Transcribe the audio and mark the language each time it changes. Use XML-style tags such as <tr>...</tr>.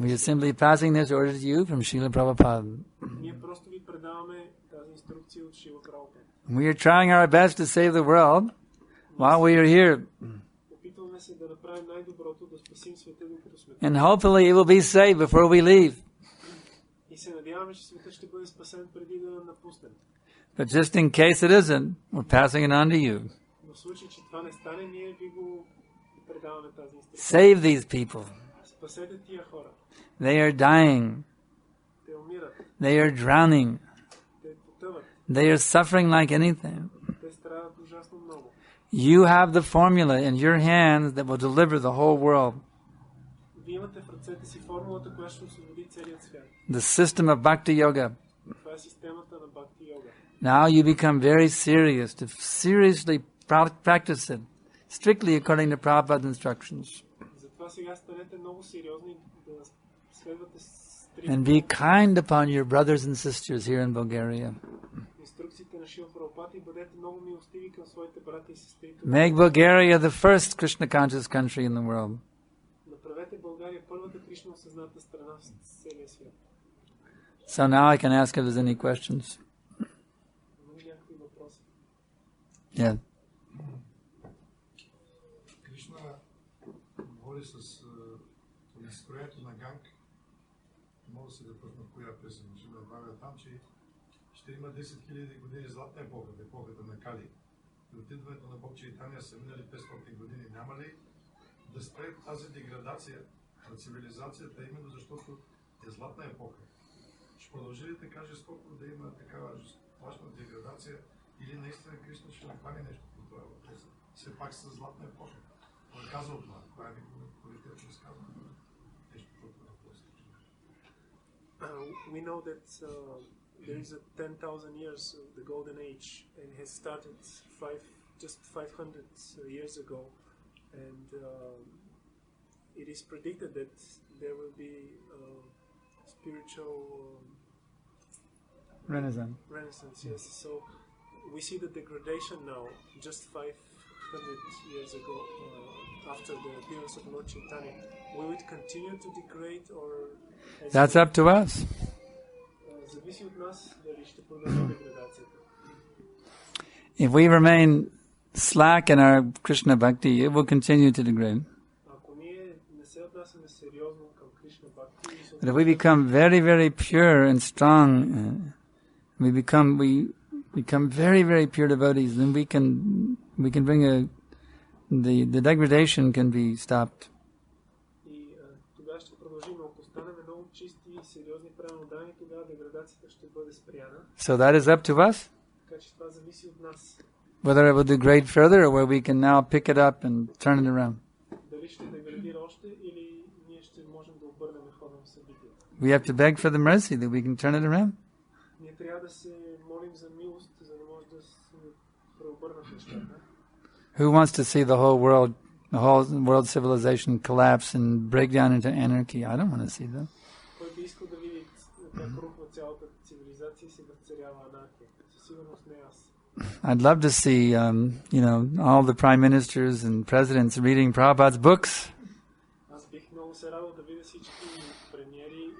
<en>We are</en> <bg>света.</bg> <en>simply passing this order to you from Srila Prabhupada.</en> <bg>Ние просто ви предаваме тази инструкция от Шрила Прабхупад.</bg> <en>We are trying our best to save the world, while we are here.</en> <bg>Опитваме се да направим най-доброто, да спасим света, докато сме.</bg> <en>And hopefully it will be saved before we leave.</en> <bg>И се надяваме, че светът ще бъде спасен преди да напуснем.</bg> <en>But just in case it isn't, we're passing it on to you.</en> <bg>Но в случай, че това не стане, ние ви го предаваме тази инструкция.</bg> <en>Save these people.</en> <bg>Спасете тия хора.</bg> <en>They are dying.</en> <bg>Те умират.</bg> <en>They are drowning.</en> <bg>Те потъват.</bg> <en>They are suffering like anything.</en> <bg>Те страдат ужасно много.</bg> <en>You have the formula in your hands that will deliver the whole world.</en> <bg>Вие имате в ръцете си формулата, която ще освободи целият свят.</bg> <en>The system of Bhakti Yoga.</en> <bg>Това е системата на Бхакти йога.</bg> <en>Now you become very serious to seriously practice it, strictly according to Prabhupada's instructions.</en> <bg>Затова сега станете много сериозни да следвате</bg> <en>And be kind upon your brothers and sisters here in Bulgaria.</en> <bg>инструкциите на Шрила Прабхупада и бъдете много милостиви към своите брати и сестри.</bg> <en>Make Bulgaria the first Krishna conscious country in the world.</en> <bg>Направете България първата Кришна осъзната страна в целия свят.</bg> <en>So now I can ask if there's any questions.</en> <bg>Някакви въпроси.</bg> <en>Yeah.</en> <bg>Кришна говори с изстроението на Ганг. Мога да се допъсна в коя песен. Ще добавя там, че ще има 10 000 години златна епохата, епохата на Кали. И от идването на Бог Чайтания са минали 500 години. Няма ли да спре тази деградация на цивилизацията, именно защото е златна епоха? Ще продължи ли така жестоко да има такава страшна деградация или наистина Кришна ще направи нещо по това въпрос? Все пак с златна епоха. Той е казал това. Това е негово политическо изказване. Нещо по това въпрос.</bg> <en>We know that there is a 10,000 years of the golden age and it has started just 500 years ago, and it is predicted that there will be spiritual renaissance. Yes, so we see the degradation now just 500 years ago after the appearance of Lord Chaitanya. Will it continue to degrade or That's up to us.</en> <bg>зависи от нас дали ще продължи деградацията.</bg> <en>If we remain slack in our Krishna bhakti, it will continue to degrade.</en> <bg>Ако ние не се отнасяме сериозно към Кришна бхакти,</bg> <en>But if we become very, very pure and strong, we become very, very pure devotees, then we can bring the degradation can be stopped.</en> <bg>и тогава ще продължим, ако станем много чисти и сериозни правилнодани, тогава деградацията ще бъде спряна.</bg> <en>So that is up to us,</en> <bg>Така че това зависи от нас.</bg> <en>whether it will degrade further or where we can now pick it up and turn it around.</en> <bg>Дали ще деградира още или ние ще можем да обърнем хода на събитията.</bg> <en>We have to beg for the mercy that we can turn it around.</en> <bg>Ние трябва да се молим за милост, за да може да се преобърнат нещата.</bg> <en>Who wants to see the whole world civilization collapse and break down into anarchy? I don't want to see that.</en> <bg>Кой би искал да види как рухва цялата цивилизация и се възцарява анархия? Със сигурност не аз.</bg> <en>I'd love to see, all the prime ministers and presidents reading Prabhupada's books.</en> <bg>Аз бих много се радвал да видя всички премиери</bg>